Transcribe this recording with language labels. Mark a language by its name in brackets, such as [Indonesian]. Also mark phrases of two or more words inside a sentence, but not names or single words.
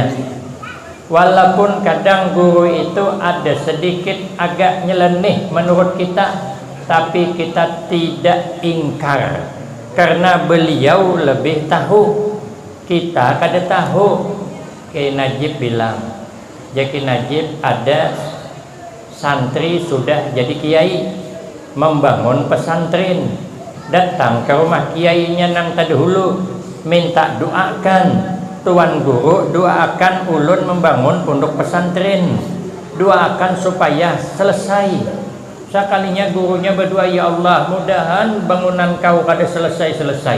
[Indonesian] Walaupun kadang guru itu ada sedikit agak nyeleneh menurut kita, tapi kita tidak ingkar karena beliau lebih tahu. [Banjar] Kita kada tahu. [Indonesian] Kiai Najib bilang, Jaki Najib ada santri sudah jadi kiai, membangun pesantren. [Banjar] Datang ke rumah kiainya nang tadahulu, minta doakan tuan guru, doakan ulun membangun pondok pesantren, doakan supaya selesai. Sekalinya gurunya berdoa, [Arabic] ya Allah, [Banjar] mudahan bangunan kau kada selesai-selesai.